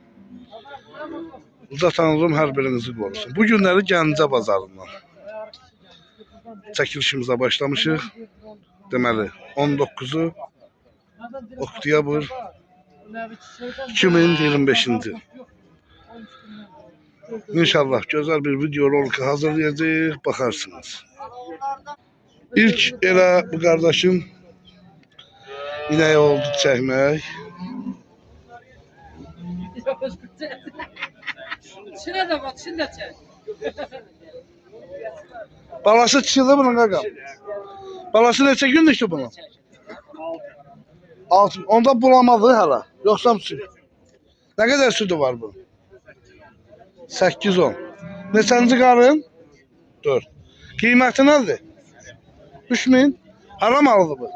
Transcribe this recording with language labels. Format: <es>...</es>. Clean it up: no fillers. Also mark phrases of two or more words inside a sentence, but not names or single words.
<tr>Uza Tanrım her birinizi korusun.</tr> <az>Bu günləri Gəncə bazarından çəkilişimizə başlamışıq. Deməli 19'u oktyabr 2025-ci.</az> <tr>İnşallah güzel bir video rolku hazırlayacağız, bakarsınız.</tr> <az>İlk elə bu kardeşim ineği oldu çəkmək.</az> <tr>Şuna da bak, şuna da çek.</tr> <az>Balası çıxıldı bunun qaqam. Balası neçə gündür bunun?</az> <tr>6. Onda bulamadı hala. Yoksa süt. Ne kadar sütü var bunun? 8-10.</tr> <az>Neçənci qarın? 4. Qiyməti nədir? 3000. Haram aldı bu.</az>